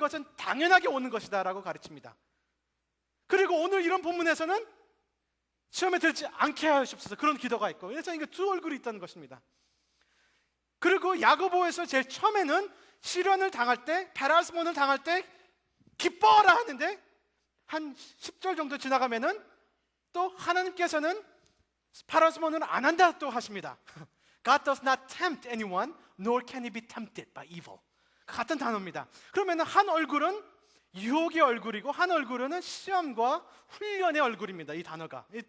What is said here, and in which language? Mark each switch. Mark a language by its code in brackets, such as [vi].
[ko] 이것은 당연하게 오는 것이다 라고 가르칩니다. 그리고 오늘 이런 본문에서는 시험에 들지 않게 하시옵소서, 그런 기도가 있고, 그래서 이게 두 얼굴이 있다는 것입니다. 그리고 야고보에서 제일 처음에는 시련을 당할 때, 페라스몬을 당할 때 기뻐하라 하는데, 한 10절 정도 지나가면은 또 하나님께서는 페라스몬을 안 한다 또 하십니다. [en] God does not tempt anyone, nor can he be tempted by evil. [ko] 같은 단어입니다. 그러면 한 얼굴은 유혹의 얼굴이고 한 얼굴은 시험과 훈련의 얼굴입니다. 이 단어가.